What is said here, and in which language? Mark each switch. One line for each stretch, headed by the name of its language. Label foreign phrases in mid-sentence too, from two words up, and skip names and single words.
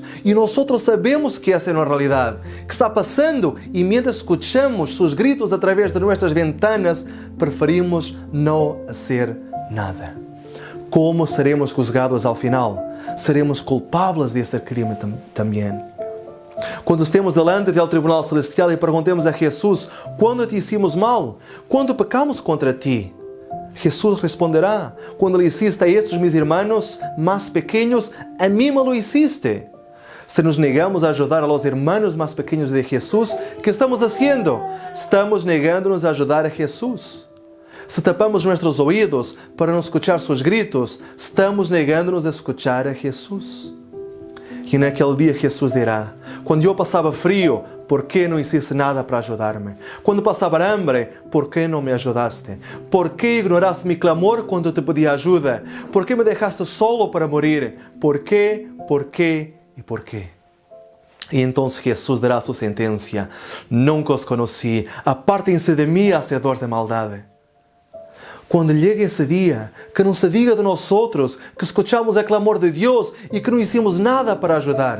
Spanish: Y nosotros sabemos que esa es una realidad, que está pasando, y mientras escuchamos sus gritos a través de nuestras ventanas, preferimos no hacer nada. ¿Cómo seremos juzgados al final? Seremos culpables de este crimen también.
Portuguese: Quando estemos delante do tribunal celestial e perguntemos a Jesus, quando
Spanish: te hicimos mal?
Portuguese: Quando pecamos contra ti?
Spanish: Jesus responderá, quando le hiciste a estes mis hermanos más pequeños, a mí me lo hiciste. Se nos negamos a ajudar a los hermanos más pequeños de Jesús, ¿qué estamos haciendo? Estamos negándonos a ajudar a Jesús. Se tapamos nuestros oídos para não escuchar sus gritos, estamos negándonos a escuchar a Jesús.
Portuguese: E naquele dia Jesus dirá, quando eu passava frio, por que não
Spanish: hiciste nada
Portuguese: para ajudar-me? Quando passava hambre, por que não me ajudaste? Por que ignoraste mi clamor quando te pedi ajuda? Por que me deixaste solo para morir? Por quê
Spanish: ¿Y por qué? Y entonces Jesús dará su sentencia: nunca os conocí, apártense de mí, hacedores de maldad. Cuando llegue ese día, que no se diga de nosotros que escuchamos el clamor de Dios y que no hicimos nada para ayudar.